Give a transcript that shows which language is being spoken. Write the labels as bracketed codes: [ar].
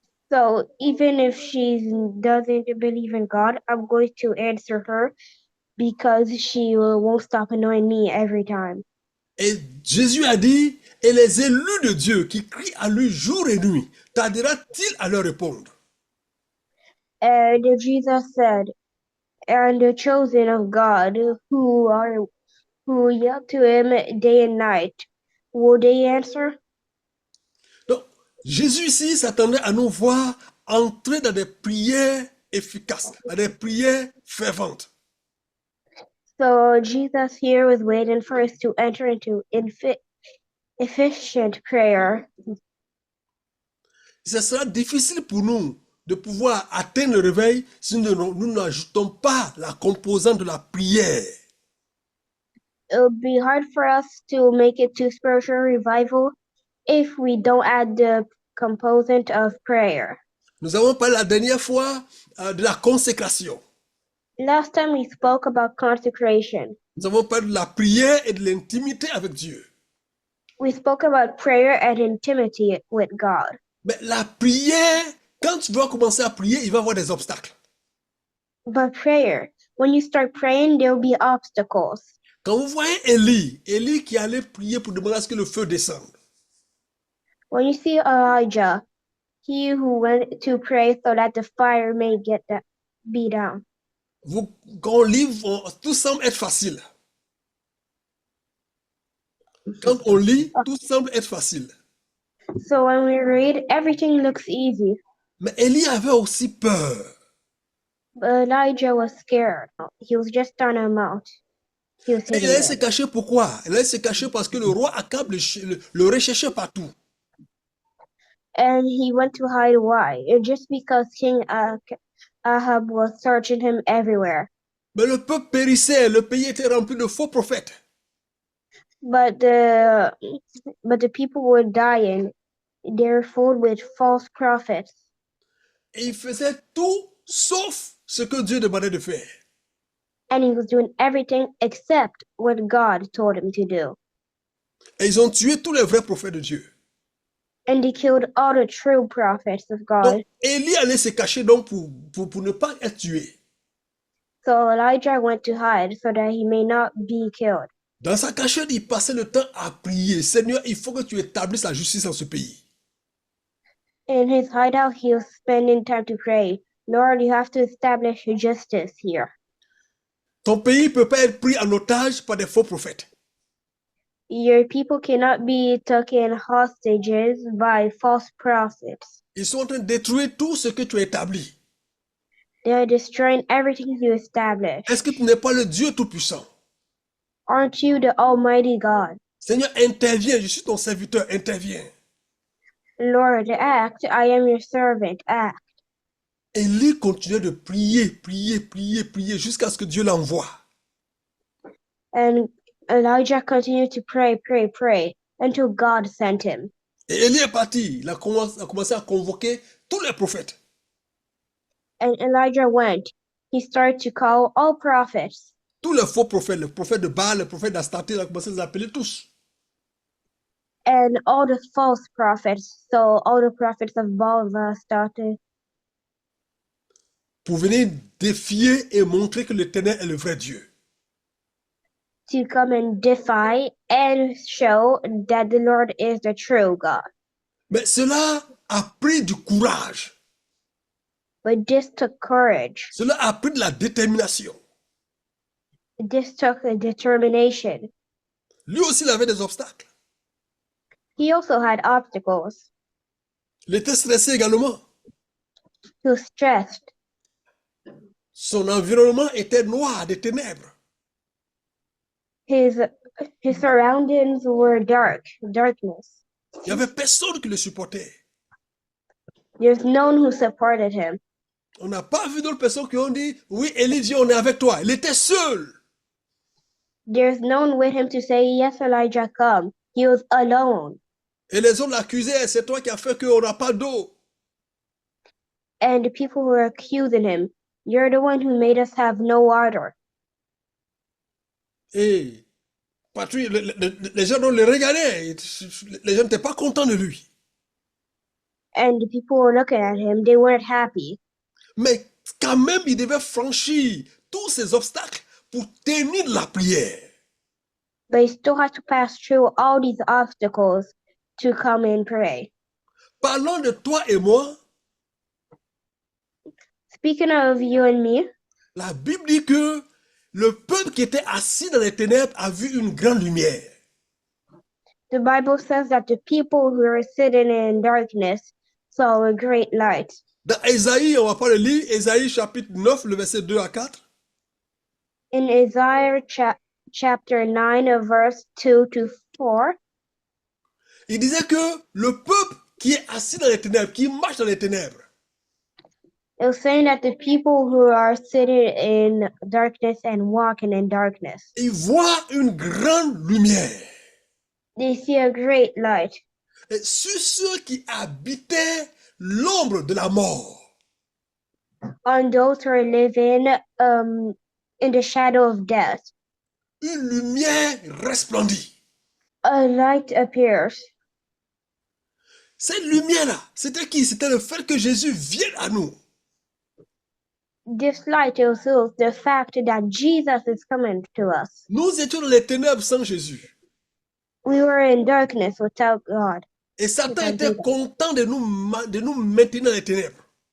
[en] So even if she doesn't believe in God, I'm going to answer her because she won't stop annoying me every time. [fr] Et Jésus a dit, et les élus de Dieu qui crient à lui jour et nuit, tardera-t-il à leur répondre? [en] And Jesus said, and the chosen of God, who yell to him day and night. Will they answer? [fr] Donc, Jésus ici s'attendait à nous voir entrer dans des prières efficaces, dans des prières ferventes. [en] So Jesus here was waiting for us to enter into efficient prayer. [fr] Ce sera difficile pour nous de pouvoir atteindre le réveil si nous n'ajoutons pas la composante de la prière. [en] It'll be hard for us to make it to spiritual revival if we don't add the component of prayer. [fr] Nous avons parlé la dernière fois de la consécration. [en] Last time we spoke about consecration. [fr] Nous avons parlé de la prière et de l'intimité avec Dieu. [en] We spoke about prayer and intimacy with God. [fr] Mais la prière, quand tu vas commencer à prier, il va y avoir des obstacles. [en] But prayer, when you start praying, there will be obstacles. [fr] Quand vous voyez Élie qui allait prier pour demander à ce que le feu descende. [en] When you see Elijah, he who went to pray so that the fire may be down. [fr] Quand on lit, tout semble être facile. Quand on lit, tout semble être facile. [en] So when we read, everything looks easy. [fr] Mais Élie avait aussi peur. [en] But Elijah was scared. He was just on a mount. He was [fr] Et il allait se cacher pourquoi? Il allait se cacher parce que le roi Akab le recherchait partout. [en] And he went to hide. Why? Just because King Ahab was searching him everywhere. [fr] Mais le peuple périssait, le pays était rempli de faux prophètes. [en] But the people were dying. They were filled with false prophets. [fr] Et il faisait tout sauf ce que Dieu demandait de faire. [en] And he was doing everything except what God told him to do. [fr] Et ils ont tué tous les vrais prophètes de Dieu. [en] And they killed all the true prophets of God. [fr] Donc, Élie allait se cacher donc pour ne pas être tué. [en] So Elijah went to hide so that he may not be killed. [fr] Dans sa cachette, il passait le temps à prier. Seigneur, il faut que tu établisses la justice dans ce pays. [en] In his hideout, he was spending time to pray. Lord, you have to establish justice here. [fr] Ton pays ne peut pas être pris en otage par des faux prophètes. [en] Your people cannot be taken hostages by false prophets. [fr] Ils sont en train de détruire tout ce que tu as établi. [en] They are destroying everything you established. [fr] Est-ce que tu n'es pas le Dieu Tout-Puissant? [en] Aren't you the Almighty God? [fr] Seigneur, interviens, je suis ton serviteur, interviens. [en] Lord, act, I am your servant, act. [fr] Élie continuait de prier jusqu'à ce que Dieu l'envoie. [en] And Elijah continued to pray until God sent him. [fr] Et Élie est parti, il a commencé à convoquer tous les prophètes. [en] And Elijah went. He started to call all prophets. [fr] Tous les faux prophètes, les prophètes de Baal, les prophètes d'Astarté, il a commencé à les appeler tous. [en] And all the false prophets, so all the prophets of Baal started. [fr] Pour venir défier et montrer que l'Éternel est le vrai Dieu. [en] To come and defy and show that the Lord is the true God. [fr] Mais cela a pris du courage. [en] But this took courage. [fr] Cela a pris de la détermination. [en] This took a determination. [fr] Lui aussi, il avait des obstacles. [en] He also had obstacles. [fr] Il était stressé également. [en] He was stressed. [fr] Son environnement était noir, des ténèbres. [en] His surroundings were darkness. [fr] Il n'y avait personne qui le supportait. [en] There's no one who supported him. [fr] On n'a pas vu d'autres personnes qui ont dit, oui, Élie dit, on est avec toi. Il était seul. [en] There's no one with him to say, yes, Elijah, come. He was alone. [fr] Et les autres l'accusaient, c'est toi qui as fait qu'on n'a pas d'eau. [en] And the people were accusing him. You're the one who made us have no water. [fr] Et Patrick, les gens le regardaient. Les gens n'étaient pas contents de lui. [en] And the people were looking at him. They weren't happy. [fr] Mais quand même, il devait franchir tous ces obstacles pour tenir la prière. [en] But he still had to pass through all these obstacles to come and pray. [fr] Parlons de toi et moi. [en] Speaking of you and me, [fr] La Bible dit que le peuple qui était assis dans les ténèbres a vu une grande lumière. [en] The Bible says that the people who were sitting in darkness saw a great light. [fr] Dans Ésaïe, on va pas le lire, Ésaïe chapitre 9, le verset 2 à 4. [en] In Isaiah chapter 9, verse 2 to 4, [fr] Il disait que le peuple qui est assis dans les ténèbres, qui marche dans les ténèbres, [en] it was saying that the people who are sitting in darkness and walking in darkness, [fr] ils voient une grande lumière. [en] they see a great light. [fr] Et sur ceux qui habitaient l'ombre de la mort, [en] On those who are living in the shadow of death, [fr] une lumière resplendit. [en] a light appears. [fr] Cette lumière-là, c'était qui? C'était le fait que Jésus vienne à nous. [en] This light also the fact that Jesus is coming to us. [fr] Nous étions dans les ténèbres sans Jésus. [en] We were in darkness without God. [fr] Et Satan [en] Without [fr] était [en] Jesus. [fr] content de nous maintenir dans les ténèbres.